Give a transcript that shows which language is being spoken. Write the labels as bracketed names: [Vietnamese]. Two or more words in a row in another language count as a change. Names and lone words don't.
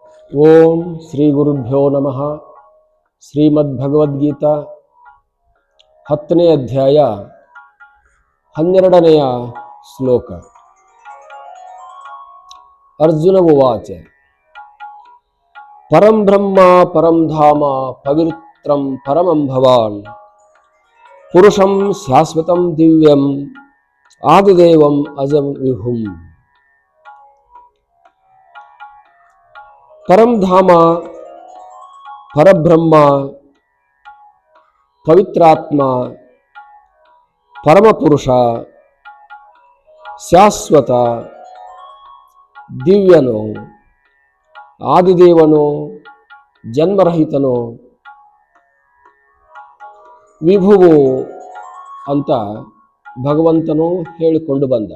[Sanskrit] ಓಂ ಶ್ರೀ ಗುರುಭ್ಯೋ ನಮಃ. [Kannada] ಶ್ರೀಮದ್ಭಗವದ್ಗೀತಾ 10ನೇ ಅಧ್ಯಾಯ 12ನೆಯ ಶ್ಲೋಕ. [Sanskrit] ಅರ್ಜುನ ಉವಾಚ ಪರಂ ಬ್ರಹ್ಮ ಪರಂ ಧಾಮ ಪವಿತ್ರಂ ಪರಮಂ ಭವಾನ್ ಪುರುಷಂ ಶಾಶ್ವತಂ ದಿವ್ಯಂ ಆದಿದೇವಂ ಅಜಂ ವಿಭುಂ. [Kannada] ಪರಂಧಾಮ, ಪರಬ್ರಹ್ಮ, ಪವಿತ್ರಾತ್ಮ, ಪರಮಪುರುಷ, ಶಾಶ್ವತ, ದಿವ್ಯನು, ಆದಿದೇವನು, ಜನ್ಮರಹಿತನು, ವಿಭುವು ಅಂತ ಭಗವಂತನು ಹೇಳಿಕೊಂಡು ಬಂದ.